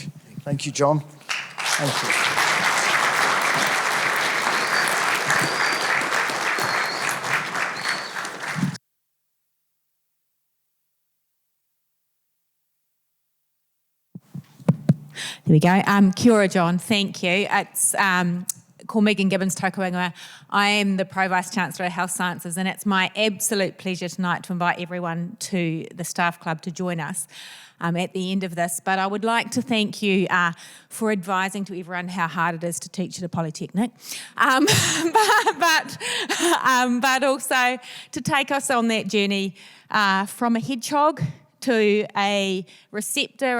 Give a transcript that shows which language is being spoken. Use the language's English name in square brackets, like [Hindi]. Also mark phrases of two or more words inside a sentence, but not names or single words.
[English] Thank you, John. Thank you. There we go. [Māori] Kia ora, [English] John. Thank you. [Māori] It's ko Megan Gibbons tōku ingoa. [English] I am the Pro Vice Chancellor of Health Sciences, and it's my absolute pleasure tonight to invite everyone to the Staff Club to join us at the end of this. But I would like to thank you for advising to everyone how hard it is to teach at a polytechnic, but also to take us on that journey from a hedgehog to a receptor.